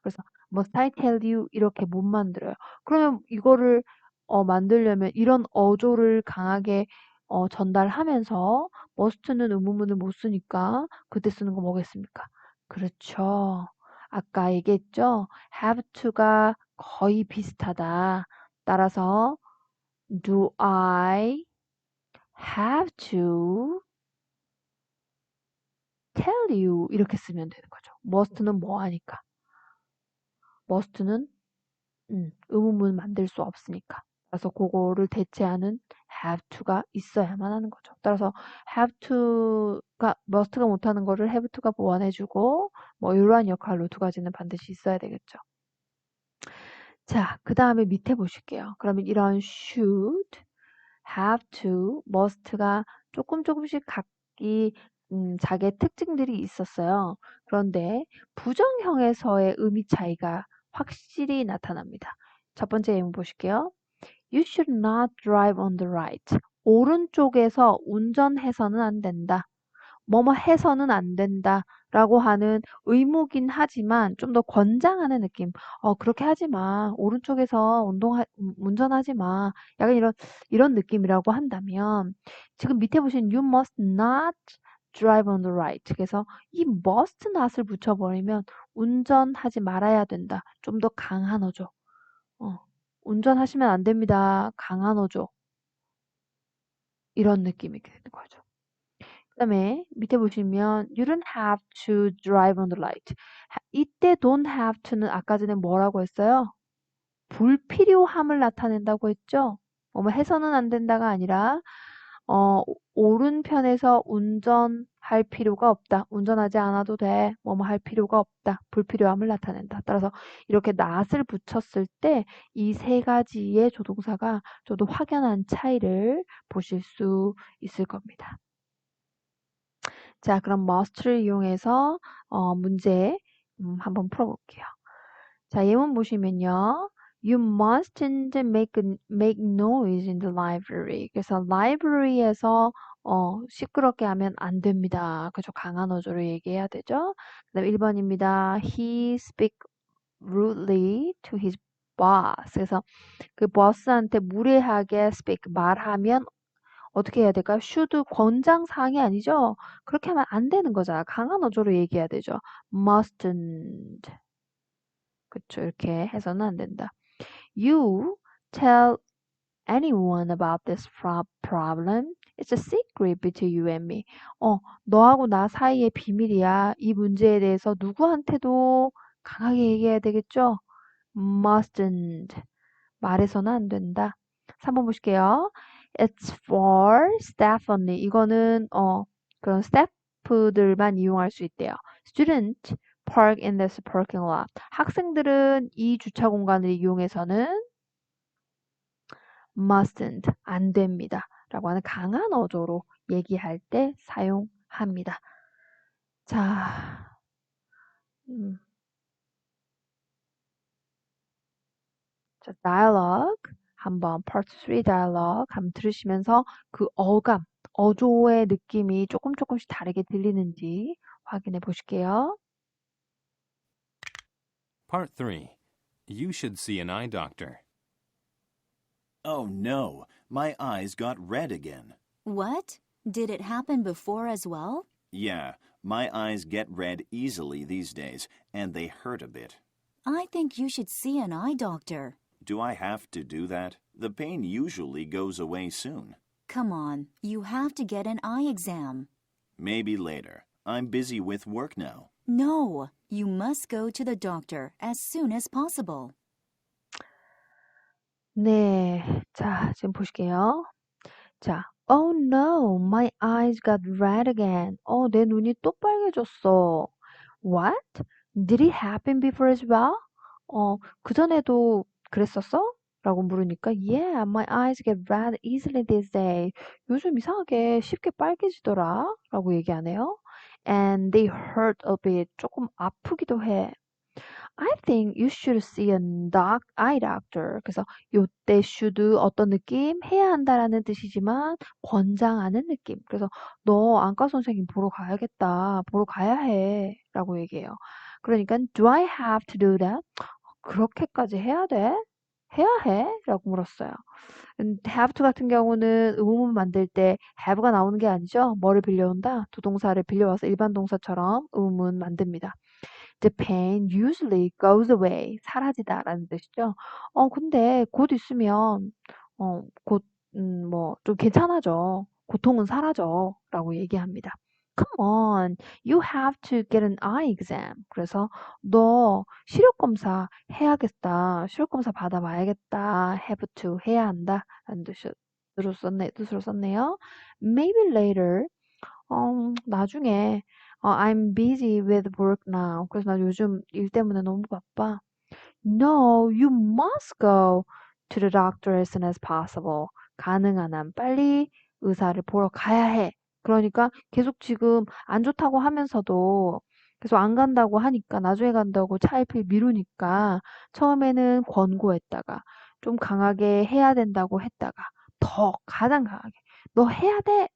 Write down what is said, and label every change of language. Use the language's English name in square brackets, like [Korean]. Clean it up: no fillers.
[Korean] 그래서 [English] must I tell you [Korean] 이렇게 못 만들어요. 그러면 이거를 만들려면 이런 어조를 강하게 전달하면서 must는 의문문을 못 쓰니까 그때 쓰는 거 뭐겠습니까? 그렇죠. 아까 얘기했죠? have to가 거의 비슷하다. 따라서 [English] do I have to tell you [Korean] 이렇게 쓰면 되는 거죠. must는 뭐 하니까. must는 의문문 만들 수 없으니까. 그래서 그거를 대체하는 have to가 있어야만 하는 거죠. 따라서 have to가 must가 못하는 거를 have to가 보완해주고 뭐 이러한 역할로 두 가지는 반드시 있어야 되겠죠. 자, 그 다음에 밑에 보실게요. 그러면 이런 should, have to, must가 조금씩 각기 자기의 특징들이 있었어요. 그런데 부정형에서의 의미 차이가 확실히 나타납니다. 첫 번째 예문 보실게요. [English] You should not drive on the right. [Korean] 오른쪽에서 운전해서는 안 된다. 뭐뭐 해서는 안 된다. 라고 하는 의무긴 하지만 좀 더 권장하는 느낌. 그렇게 하지 마. 오른쪽에서 운전하지 마. 약간 이런 느낌이라고 한다면 지금 밑에 보신 [English] you must not drive on the right. [Korean] 그래서 이 must not을 붙여버리면 운전하지 말아야 된다. 좀 더 강한 어조. 운전하시면 안 됩니다. 강한 어조. 이런 느낌이 되는 거죠. 그 다음에 밑에 보시면 [English] you don't have to drive on the light. [Korean] 이때 don't have to는 아까 전에 뭐라고 했어요? 불필요함을 나타낸다고 했죠? 뭐뭐 해서는 안 된다가 아니라 오른편에서 운전할 필요가 없다. 운전하지 않아도 돼. 뭐뭐 할 필요가 없다. 불필요함을 나타낸다. 따라서 이렇게 not을 붙였을 때 이 세 가지의 조동사가 좀 더 확연한 차이를 보실 수 있을 겁니다. 자, 그럼 must를 이용해서 문제 한번 풀어볼게요. 자, 예문 보시면요. [English] You mustn't make noise in the library. [Korean] 그래서 library에서 시끄럽게 하면 안 됩니다. 그죠? 강한 어조로 얘기해야 되죠. 그다음 1번입니다. [English] He speak rudely to his boss. [Korean] 그래서 그 boss한테 무례하게 speak 말하면 어떻게 해야 될까요? should 권장 사항이 아니죠? 그렇게 하면 안 되는 거잖아. 강한 어조로 얘기해야 되죠. mustn't. 그쵸? 이렇게 해서는 안 된다. [English] You tell anyone about this problem. It's a secret between you and me. [Korean] 너하고 나 사이의 비밀이야. 이 문제에 대해서 누구한테도 강하게 얘기해야 되겠죠? mustn't. 말해서는 안 된다. 3번 보실게요. [English] It's for staff only. [Korean] 이거는 그런 스태프들만 이용할 수 있대요. [English] Student park in this parking lot. [Korean] 학생들은 이 주차 공간을 이용해서는 mustn't 안 됩니다. 라고 하는 강한 어조로 얘기할 때 사용합니다. 자, 자, dialogue 한번 part 3 dialogue 한번 들으시면서 그 어감, 어조의 느낌이 조금씩 다르게 들리는지 확인해 보실게요. [English] Part 3. You should see an eye doctor. Oh no, my eyes got red again. What? Did it happen before as well? Yeah, my eyes get red easily these days, and they hurt a bit. I think you should see an eye doctor. Do I have to do that? The pain usually goes away soon. Come on, you have to get an eye exam. Maybe later. I'm busy with work now. No, you must go to the doctor as soon as possible. [Korean] 네. 자, 지금 보실게요. [English] 자, oh no, my eyes got red again. [Korean] 내 눈이 또 빨개졌어. [English] What? Did it happen before as well? [Korean] 그전에도 그랬었어? 라고 물으니까 [English] Yeah, my eyes get red easily these days. [Korean] 요즘 이상하게 쉽게 빨개지더라. 라고 얘기하네요. [English] And they hurt a bit. [Korean] 조금 아프기도 해. [English] I think you should see a eye doctor. [Korean] 그래서 요때 should 어떤 느낌? 해야 한다라는 뜻이지만 권장하는 느낌. 그래서 너 안과 선생님 보러 가야겠다. 보러 가야 해. 라고 얘기해요. 그러니까 [English] do I have to do that? [Korean] 그렇게까지 해야 돼? 해야 해? 라고 물었어요. have to 같은 경우는 의문문 만들 때 have가 나오는 게 아니죠. 뭐를 빌려온다? 두 동사를 빌려와서 일반 동사처럼 의문문 만듭니다. [English] The pain usually goes away. [Korean] 사라지다라는 뜻이죠. 근데 곧 있으면 곧 좀 괜찮아져. 고통은 사라져. 라고 얘기합니다. Come on, you have to get an eye exam. 그래서 너 시력 검사 해야겠다. 시력 검사 받아봐야겠다. have to 해야 한다. 라는 뜻으로 썼네요. [English] Maybe later. [Korean] 나중에 [English] I'm busy with work now. [Korean] 그래서 나 요즘 일 때문에 너무 바빠. [English] No, you must go to the doctor as soon as possible. [Korean] 가능한 한 빨리 의사를 보러 가야 해. 그러니까 계속 지금 안 좋다고 하면서도 계속 안 간다고 하니까 나중에 간다고 차일피일 미루니까 처음에는 권고했다가 좀 강하게 해야 된다고 했다가 더 가장 강하게 너 해야 돼!